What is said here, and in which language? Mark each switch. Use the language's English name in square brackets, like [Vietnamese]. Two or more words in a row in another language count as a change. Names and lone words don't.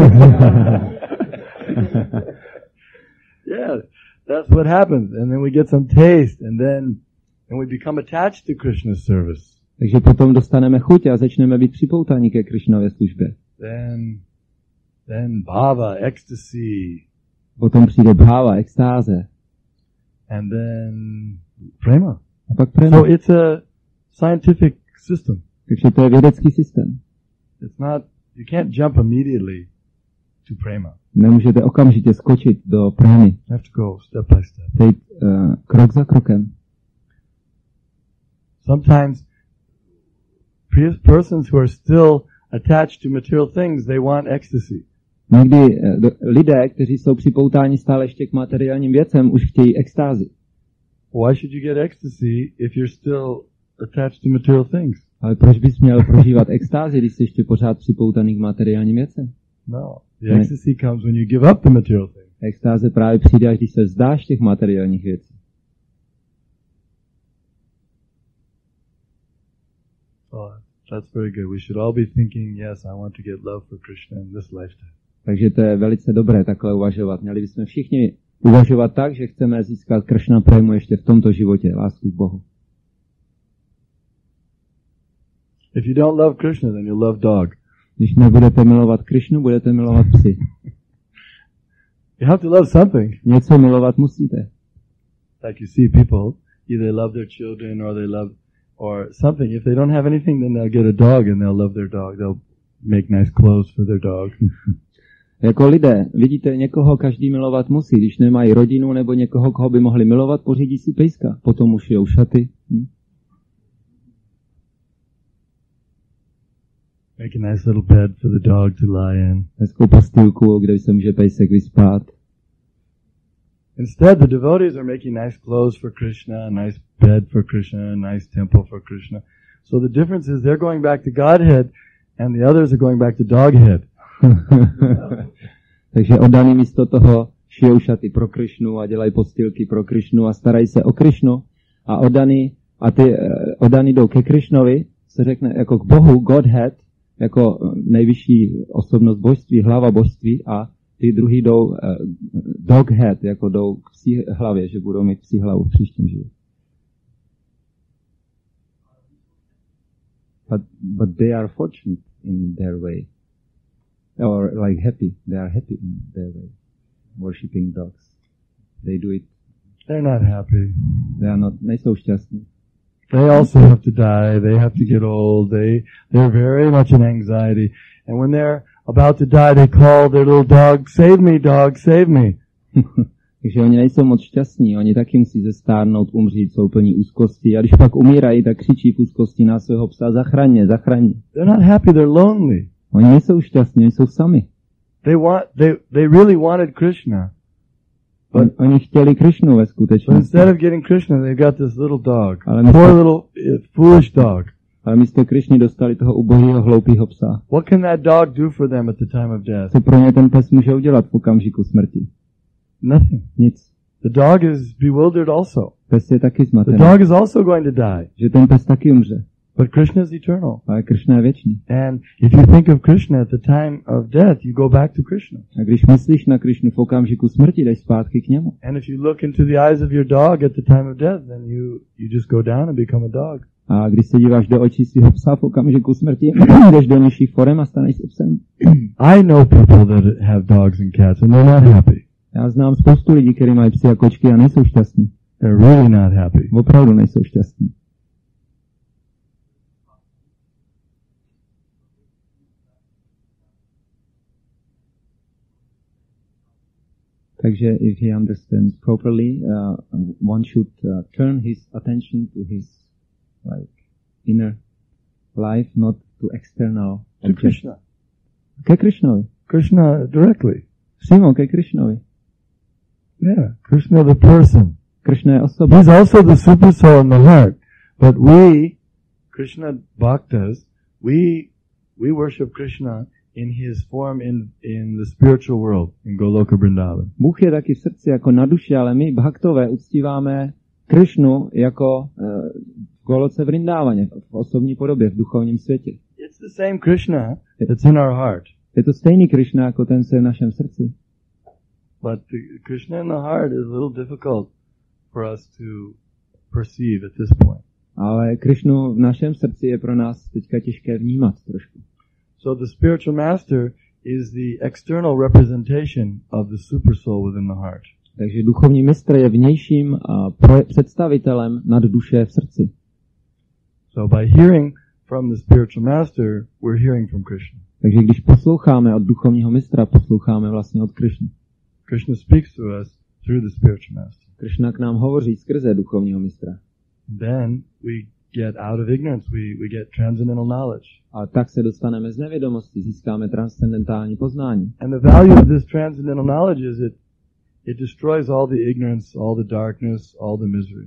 [English] Yeah, that's what happens. And then we get some taste and then we become attached to Krishna's service. [Czech] Takže potom dostaneme chuť a začneme být připoutaní ke Krishnově službě. [English] Then bhava, ecstasy. [Czech] Potom přijde bhava, extáze. [English] And then prema. [Czech] A pak prema. [English] So it's a scientific system. [Czech] Takže to je vědecký systém. [English] It's not, you can't jump immediately to prema. [Czech] Nemůžete okamžitě skočit do prémy. [English] You have to go step by step. [Czech] Teď krok za krokem. [English] Sometimes persons who are still attached to material things, they want ecstasy. [Czech] Někdy lidé, kteří jsou připoutáni stále ještě k materiálním věcem, už chtějí extázi. [English] Why should you get ecstasy if you're still attached to material things? [Czech] Ale proč bys měl prožívat extázi, když jsi ještě pořád připoutaný k materiálním věcem? [English] No, the ecstasy comes when you give up the material things. [Czech] Extáze právě přijde, až když se vzdáš těch materiálních věcí. [English] Oh, that's very good. We should all be thinking, yes, I want to get love for Krishna in this lifetime. [Czech] Takže to je velice dobré takhle uvažovat. Měli bychom všichni uvažovat tak, že chceme získat Krishna prému ještě v tomto životě, lásku k Bohu. [English] If you don't love Krishna, then you love dog. [Czech] Když nebudete milovat Krishnu, budete milovat psy. [English] You have to love something. [Czech] Něco milovat musíte. [English] Like you see people, either they love their children or they love or something. If they don't have anything, then they'll get a dog and they'll love their dog. They'll make nice clothes for their dog. [Czech] Jako lidé, vidíte, někoho každý milovat musí. Když nemají rodinu nebo někoho, koho by mohli milovat, pořídí si pejska. Potom už šijou šaty. [English] Make a nice little bed for the dog to lie in. [Czech] Hezkou postýlku, kde se může pejsek vyspát. [English] Instead, the devotees are making nice clothes for Krishna, a nice bed for Krishna, a nice temple for Krishna. So the difference is they're going back to Godhead and the others are going back to doghead. [Czech] Takže oddaný místo toho šijou šaty pro Krishnu a dělají postýlky pro Krishnu a starají se o Krishnu a oddaný jdou ke Krishnovi, se řekne jako k Bohu, Godhead, jako nejvyšší osobnost božství, hlava božství a ty druhý jdou doghead, jako jdou k psí hlavě, že budou mít psí hlavu v příštím životě. [English] But they are fortunate in their way. Or like happy. They are happy in their way. Worshipping dogs. They do it. They're not happy. [Czech] Nejsou šťastní. [English] They also have to die. They have to get old. They're very much in anxiety. And when they're about to die, they call their little dog, "Save me, dog, save me." [Czech] Takže oni nejsou moc šťastní, oni taky musí zestárnout, umřít, jsou plní úzkosti. A když pak umírají, tak křičí v úzkosti na svého psa, zachraň mě, zachraň mě. [English] They're not happy, they're lonely. [Czech] Oni nejsou šťastní, oni jsou sami. [English] They really wanted Krishna. But [Czech] oni chtěli Krishnu ve skutečnosti. [English] Instead of getting Krishna, they got this little dog. Ale poor little foolish dog. [Czech] Ale místo Krishny dostali toho ubohého hloupého psa. [English] What can that dog do for them at the time of death? [Czech] Co pro ně ten pes může udělat v okamžiku smrti? [English] Nothing. [Czech] Nic. [English] The dog is bewildered also. [Czech] Pes je taky zmatený. [English] The dog is also going to die. [Czech] Že ten pes taky umře. [English] But Krishna is eternal. [Czech] Ale Krishna je věčný. [English] And if you think of Krishna at the time of death, you go back to Krishna. [Czech] A když myslíš na Krishnu v okamžiku smrti, jdeš zpátky k němu. [English] And if you look into the eyes of your dog at the time of death, then you just go down and become a dog. [Czech] A když se díváš do očí svého psa v okamžiku smrti, jdeš do nižších forem a staneš se psem. [English] I know people that have dogs and cats and they're not happy. [Czech] Já znám spoustu lidí, kteří mají psy a kočky a nejsou šťastní. [English] They're really not happy. [Czech] Opravdu nejsou šťastní. [English] Takže if he understands properly, one should turn his attention to his inner life, not to external to Krishna. [Czech] Ke Krishnovi. [English] Krishna directly. [Czech] Přímo ke Krishnovi. [English] Yeah, Krishna the person. [Czech] Krishna je osoba. [English] He's also the super soul in the heart. But we, Krishna Bhaktas, we worship Krishna in his form in the spiritual world, in Goloka Vrindavan. [Czech] Bůh je taky v srdci jako na duši, ale my bhaktové uctíváme Krishnu jako v Goloce Vrindávaně, v osobní podobě, v duchovním světě. [English] It's the same Krishna that's in our heart. [Czech] Je to stejný Krishna jako ten, co je v našem srdci. [English] But the Krishna in the heart is a little difficult for us to perceive at this point. [Czech] Ale Krishnu v našem srdci je pro nás teďka těžké vnímat trošku. [English] So the spiritual master is the external representation of the super soul within the heart. [Czech] Takže duchovní mistr je vnějším představitelem nad duše v srdci. [English] So by hearing from the spiritual master, we're hearing from Krishna. [Czech] Takže když posloucháme od duchovního mistra, posloucháme vlastně od Krishny. [English] Krishna speaks to us through the spiritual master. [Czech] Krishna k nám hovoří skrze duchovního mistra. [English] Then we get out of ignorance. We get transcendental knowledge. [Czech] A tak se dostaneme z nevědomosti, získáme transcendentální poznání. [English] And the value of this transcendental knowledge is it destroys all the ignorance, all the darkness, all the misery.